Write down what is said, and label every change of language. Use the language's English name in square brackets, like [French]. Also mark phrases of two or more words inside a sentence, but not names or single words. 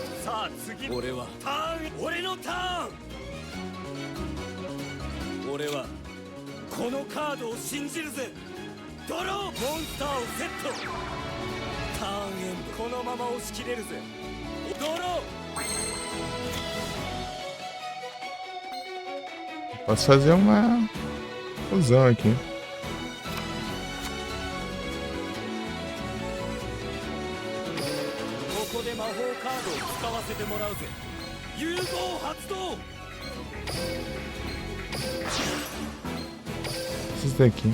[Japanese] さあ次、俺はターン。俺のターン。俺はこのカードを信じるぜ。ドロー。モンスターをセット。ターンエンド。このまま押し切れるぜ。ドロー。 [Portuguese] Posso fazer uma fusão aqui. [Japanese] ここで魔法カードを使わせてもらうぜ。融合発動。 [Portuguese] Esses daqui.